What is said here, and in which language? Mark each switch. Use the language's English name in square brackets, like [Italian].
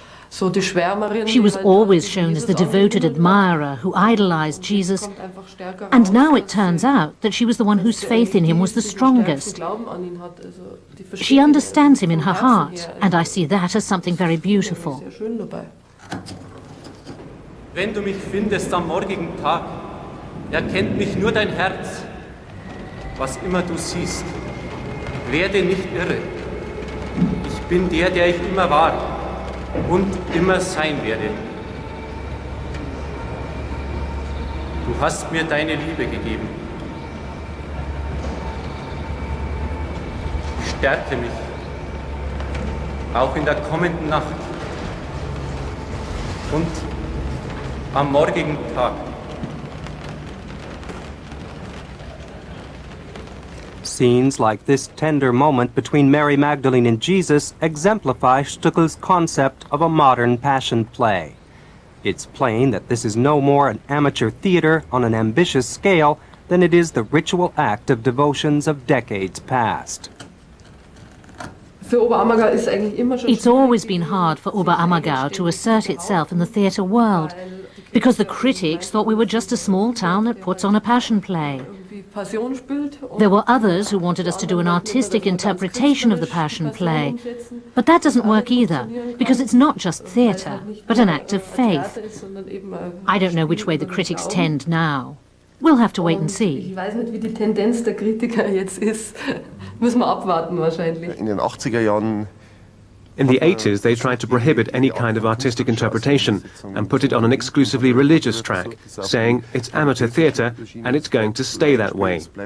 [English] She was always shown as the devoted admirer who idolized Jesus, and now it turns out that she was the one whose faith in him was the strongest. She understands him in her heart, and I see that as something very beautiful. [German] Wenn du mich findest am morgigen Tag, erkennt mich nur dein Herz. Was immer du siehst, werde nicht irre. Ich bin der ich immer war und immer sein werde. Du hast mir deine Liebe gegeben. Stärke mich, auch in der kommenden Nacht und am morgigen Tag. [English] Scenes like this tender moment between Mary Magdalene and Jesus exemplify Stuckel's concept of a modern passion play. It's plain that this is no more an amateur theater on an ambitious scale than it is the ritual act of devotions of decades past. It's always been hard for Oberammergau to assert itself in the theatre world, because the critics thought we were just a small town that puts on a passion play. There were others who wanted us to do an artistic interpretation of the passion play, but that doesn't work either, because it's not just theatre, but an act of faith. I don't know which way the critics tend now. We'll have to wait and see. [German] Ich weiß nicht, wie die Tendenz der Kritiker jetzt ist. Müssen wir abwarten wahrscheinlich. In den 80er Jahren. [English] In the 80s, they tried to prohibit any kind of artistic interpretation and put it on an exclusively religious track, saying it's amateur theatre and it's going to stay that way.